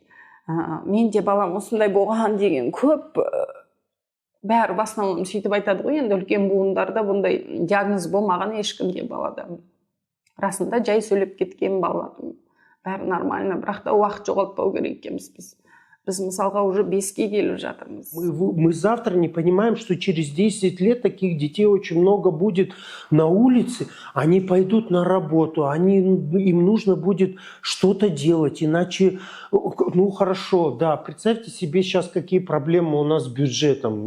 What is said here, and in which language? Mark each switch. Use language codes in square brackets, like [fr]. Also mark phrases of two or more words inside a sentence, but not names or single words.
[kk] Мен де балам осындай болған деген көп, бәрі басынан сөйтіп айтады ғой, енді үлкен буындарда бұндай диагноз болмаған ешкімде балада. Расында жай сөйлеп кеткен балалардың бәрі нормально, бірақ та уақыт жоғалтпау керек екенбіз біз. Біз мысалға уже 5-ке келіп жатырмыз. [ru] Мы завтра не понимаем, что через 10 лет таких детей очень много будет на улице. Они пойдут на работу, им нужно будет что-то делать, иначе, ну хорошо, да, представьте себе сейчас, какие проблемы у нас с бюджетом.